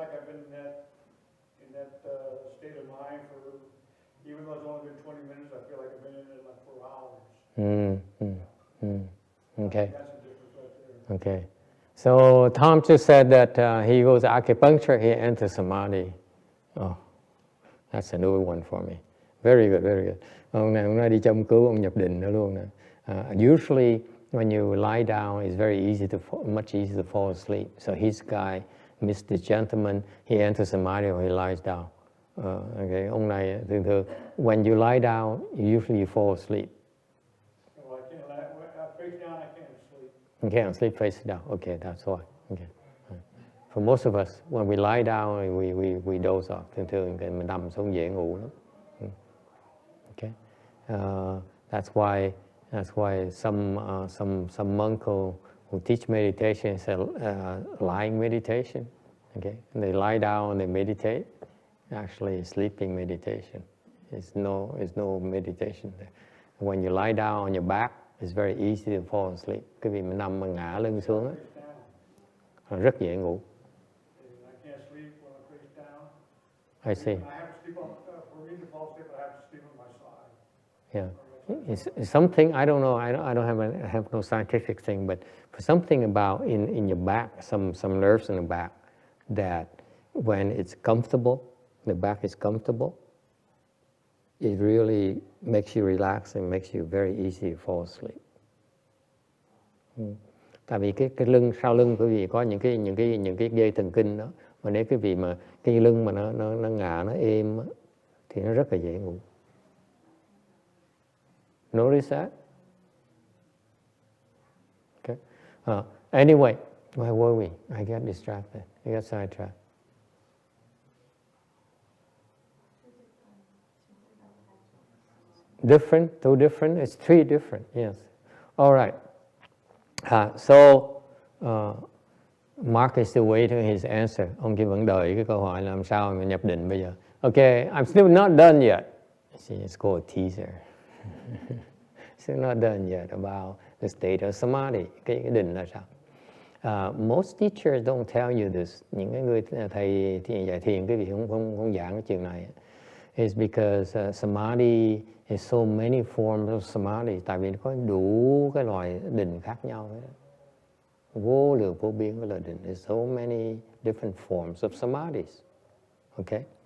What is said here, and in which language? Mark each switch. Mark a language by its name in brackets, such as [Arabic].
[English] I feel like I've been in that state of mind for, even though it's only been 20 minutes, I feel like I've been in it like 4 hours. Okay. That's the difference right there. Okay. So Tom just said that he goes to acupuncture, he enters Samadhi. Oh, that's a new one for me. Very good, very good. [Vietnamese] Ông này đi châm cứu, ông nhập định nữa luôn nè. [English] Usually when you lie down, it's much easier to fall asleep. So his guy, Mr. Gentleman, he enters Samadhi or he lies down. Okay. [Vietnamese] Ông này thường [English] when you lie down, usually you fall asleep. Well, I can't face down. I can't sleep. You can't sleep face down. Okay, that's why. Okay. For most of us, when we lie down, we doze off. [Vietnamese] Thường mình nằm xuống dễ ngủ lắm. [English] Okay. That's why some monk who teach meditation is lying meditation. Okay. And they lie down and they meditate. Actually, sleeping meditation. It's no meditation there. When you lie down on your back, it's very easy to fall asleep. [Vietnamese] Cái vì mình nằm mà ngã lưng xuống á, rất dễ ngủ. [English] I can't sleep when I face down. I see. I have to sleep on, for me to fall asleep, I have to sleep on my side. Yeah. It's something, I don't know, I don't have no scientific thing, but for something about in your back, some nerves in the back, that when it's comfortable, the back is comfortable, it really makes you relax and makes you very easy to fall asleep. [Vietnamese] Tại vì cái lưng, sau lưng quý vị có những cái dây thần kinh đó, mà nếu quý vị mà cái lưng mà nó ngả, nó êm á, thì nó rất là dễ ngủ. [English] Notice that? Okay. Anyway, where were we? I got distracted. I got sidetracked. Different, two different, it's three different, yes. All right. So, Mark is still waiting his answer. [Vietnamese] Ông chỉ vẫn đợi cái câu hỏi làm sao mà nhập định bây giờ. [English] Okay, I'm still not done yet. See, it's called a teaser. Still not done yet about the state of Samadhi. [Vietnamese] Cái định là sao? [English] Most teachers don't tell you this. [Vietnamese] Những cái người thầy dạy thiền, cái vị không giảng cái chuyện này. [English] It's because Samadhi is so many forms of Samadhi. [Vietnamese] Tại vì có đủ cái loại định khác nhau. Vô lượng vô biên cái loại định. [English] There's so many different forms of Samadhis. Okay?